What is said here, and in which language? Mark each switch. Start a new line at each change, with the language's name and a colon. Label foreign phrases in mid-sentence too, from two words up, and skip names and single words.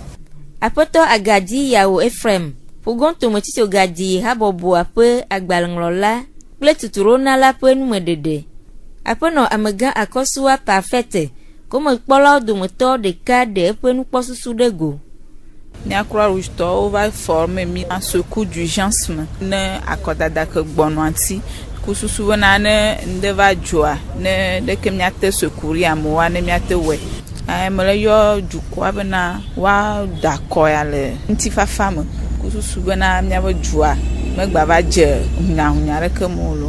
Ewe: Aƒetɔ agadi yawo Ephraim ugonto metito gadi habɔbɔa ƒe agbalẽŋlɔla kple tuturonala ƒe numeɖeɖe. Aƒenɔ amegã akɔsua Parfait gomekpɔlawo dometɔ ɖeka ɖe eƒe nukpɔsusu ɖe go. Mia Croix-Rouge tɔwo va forme mi
French: en secours d'urgence
Ewe: me ne akɔdada ke gbɔnɔ ŋuti kususu bena ne ŋɖe va dzɔa ne ɖeke miate secours amewoa ne miate wɔe. Mele yɔ dukɔa bena woada akɔ ya le ŋutifafa me kususu bena miabe dzɔa megba va dze hunyahunya ɖeke me o lo.